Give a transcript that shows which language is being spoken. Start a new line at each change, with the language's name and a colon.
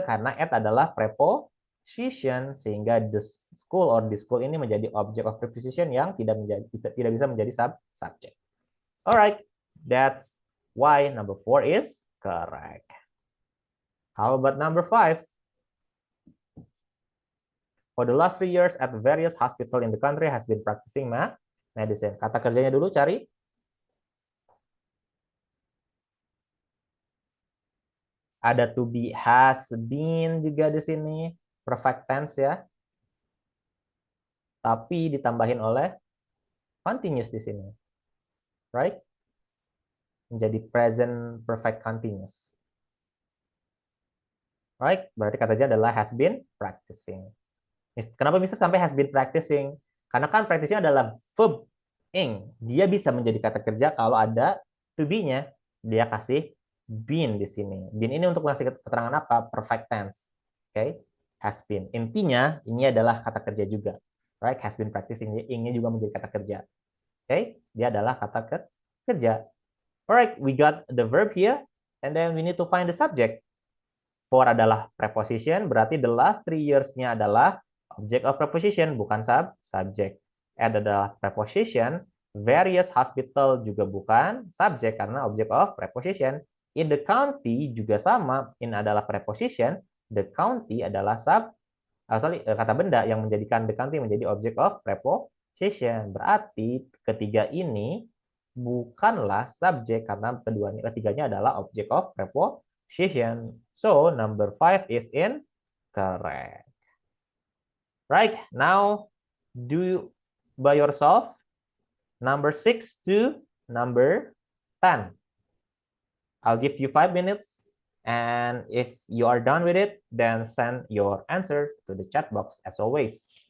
Indonesian: Karena at adalah preposition, sehingga the school or the school ini menjadi object of preposition yang tidak bisa menjadi subject.
English: Alright, that's why number 4 is correct. How about number 5? For the last 3 years at various hospital in the country has been practicing medicine.
Indonesian: Kata kerjanya dulu cari. Ada to be, has been juga di sini. Perfect tense ya. Tapi ditambahin oleh continuous di sini. Right? Menjadi present perfect continuous. Right? Berarti katanya adalah has been practicing. Kenapa bisa sampai has been practicing? Karena kan practicing adalah verb ing. Dia bisa menjadi kata kerja kalau ada to be-nya. Dia kasih been di sini. Been ini untuk ngasih keterangan apa? Perfect tense. Oke? Okay? Has been. Intinya ini adalah kata kerja juga. Right? Has been practicing. Ing-nya juga menjadi kata kerja. Oke? Okay? Dia adalah kata kerja.
English: Alright, we got the verb here. And then we need to find the subject.
Indonesian: For adalah preposition, berarti the last 3 years-nya adalah object of preposition, bukan subject. At adalah preposition, various hospital juga bukan subject karena object of preposition. In the county juga sama, in adalah preposition, the county adalah kata benda yang menjadikan the county menjadi object of preposition. Berarti ketiga ini bukanlah subjek karena ketiganya adalah object of preposition.
English: So number 5 is incorrect. Right, now do you by yourself number 6 to number 10. I'll give you 5 minutes, and if you are done with it, then send your answer to the chat box as always.